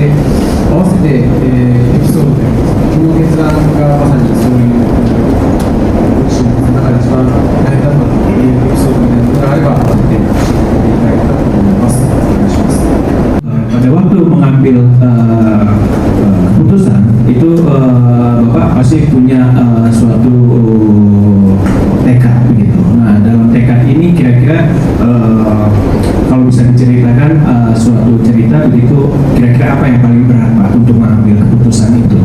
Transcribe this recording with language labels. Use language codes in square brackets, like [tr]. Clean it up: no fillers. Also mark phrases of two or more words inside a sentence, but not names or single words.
[ja] で、合わせて、エピソードでこの決断がまさにそういうご自身の中で一番大変だったというエピソードみたいなのがあれば教えていただけたらと思います。お願いします。 [id] Pada waktu mengambil keputusan itu Bapak pasti punya suatu tekad begitu. Nah, dalam tekad ini kira-kira kalau bisa diceritakan suatu cerita begitu, kira-kira apa yang paling berat Pak untuk mengambil keputusan itu?